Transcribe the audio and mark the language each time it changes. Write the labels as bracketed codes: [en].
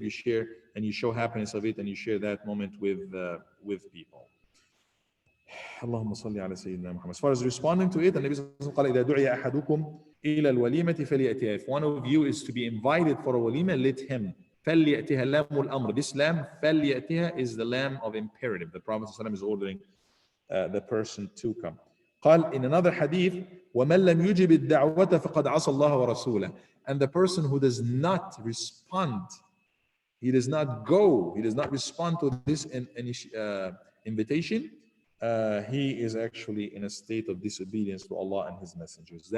[en] You share and you show happiness of it, and you share that moment with people. [ar] اللهم صل على سيدنا محمد. [en] As far as responding to it, [ar] النبي صلى الله عليه وسلم قال إذا دعي أحدكم إلى الوليمة فليأتيها. [en] If one of you is to be invited for a walima, let him. [ar] فليأتيها لام الأمر. [en] This lam فليأتيها is the lam of imperative. The Prophet ﷺ is ordering the person to come. [ar] قال [en] in another hadith [ar] ومن لم يجب الدعوة فقد عصى الله ورسوله. [en] And the person who does not respond, he does not go, he does not respond to this invitation, he is actually in a state of disobedience to Allah and His messengers.